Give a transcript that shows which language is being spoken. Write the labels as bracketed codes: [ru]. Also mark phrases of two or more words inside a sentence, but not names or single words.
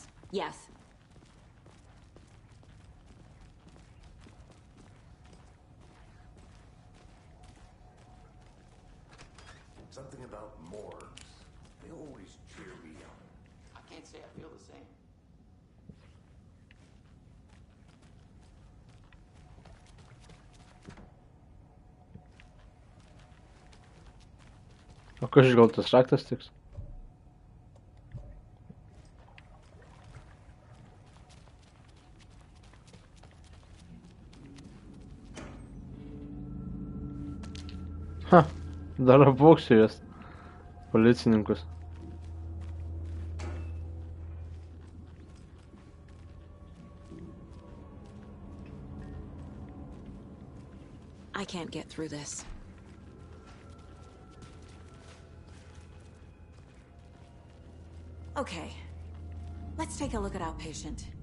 [en] Yes. Something about morgues. They always cheer me up. I can't say I feel the same. [lt] O kažkaip gal tas raktas tiks? Ha, dar apvoksiu jas, policininkus. [en] I can't get through this. Okay, let's take a look at outpatient.